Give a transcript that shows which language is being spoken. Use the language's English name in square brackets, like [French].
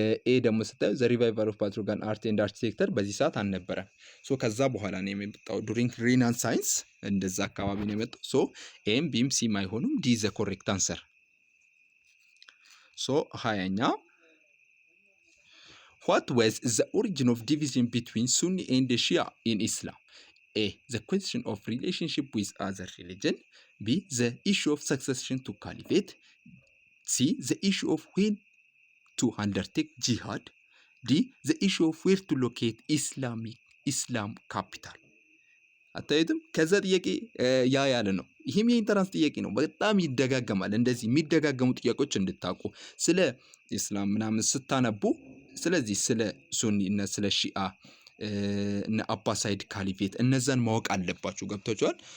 [Amharic] ኤ ደግሞ ስታዩ ዘ ሪቫይቫል ኦፍ ፓትሮጋን አርት ኤንድ አርኪቴክቸር በዚህ ሰዓት አልነበረም። ሶ ከዛ በኋላ ነው የመጣው ዱሪንግ ሪናሳንስ እንደዛ አካባቢ ነው የመጣው። ሶ ኤም ቢም ሲም አይሆኑም። ዲ ዘ ኮሬክት አንሰር። ሶ 20ኛ [English] what was the origin of division between Sunni and Shia in Islam? A. the question of relationship with other religion. B. the issue of succession to caliphate. C. the issue of when to undertake jihad. D. the issue of where to locate Islam capital. [Amharic] አታዩትም? ከዛ ጥያቄ ያ ያለ ነው። ይህም የኢንተራንስ ጥያቄ ነው። በጣም ይደጋገማል። እንደዚህ የሚደጋገሙ ጥያቄዎች እንድታውቁ ስለ ኢስላም ምናምን ስታነቡ፣ ስለዚህ ስለ ሱኒ እና ስለ ሺአ እና አባሳይድ ካሊፌት እነዛን ማወቅ አለባችሁ። ገብታችኋል?